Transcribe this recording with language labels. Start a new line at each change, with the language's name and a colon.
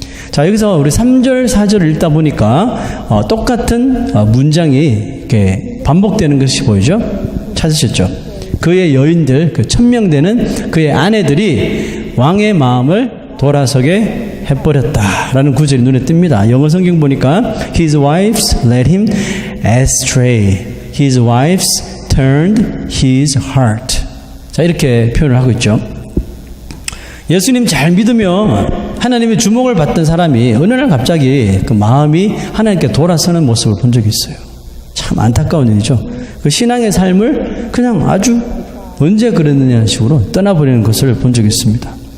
Korean: 자, 여기서 우리 3절 4절을 읽다 보니까 똑같은 문장이 이렇게 반복되는 것이 보이죠? 찾으셨죠? 그의 여인들, 그 1000명 되는 그의 아내들이 왕의 마음을 돌아서게 해버렸다라는 구절이 눈에 띕니다. 영어 성경 보니까
English: His wives led him astray. His wives turned his heart.
Korean: 자, 이렇게 표현을 하고 있죠. 예수님 잘 믿으며 하나님의 주목을 받던 사람이 어느 날 갑자기 그 마음이 하나님께 돌아서는 모습을 본 적이 있어요. 참 안타까운 일이죠. 그 신앙의 삶을 그냥 아주 언제 그랬느냐는 식으로 떠나버리는 것을 본 적이 있습니다.